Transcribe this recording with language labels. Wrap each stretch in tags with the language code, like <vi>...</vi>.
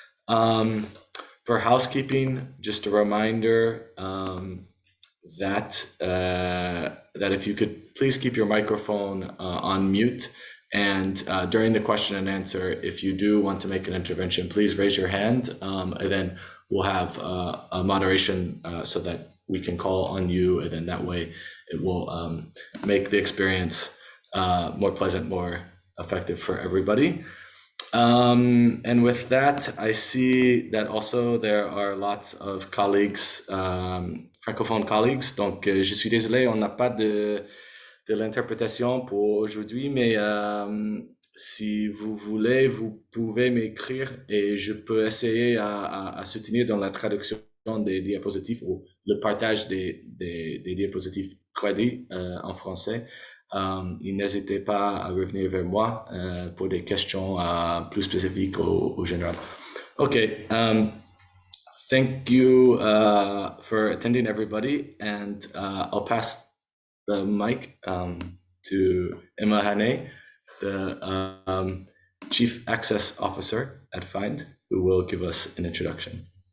<en>For housekeeping, just a reminder that if you could please keep your microphone on mute, and during the question and answer, if you do want to make an intervention, please raise your hand, and then we'll have a moderation so that we can call on you, and then that way it will make the experience more pleasant, more effective for everybody. And with that, I see that also there are lots of colleagues, francophones colleagues.</en> <fr>Donc, je suis désolé, on n'a pas de l'interprétation pour aujourd'hui, mais si vous voulez, vous pouvez m'écrire et je peux essayer à soutenir dans la traduction des diapositives ou le partage des diapositives 3D en français. N'hésitez pas à revenir vers moi pour des questions plus spécifiques au général.</fr> <en>Okay, thank you for attending, everybody, and I'll pass the mic to Emma Hane, the Chief Access Officer at FIND, who will give us an introduction.</en>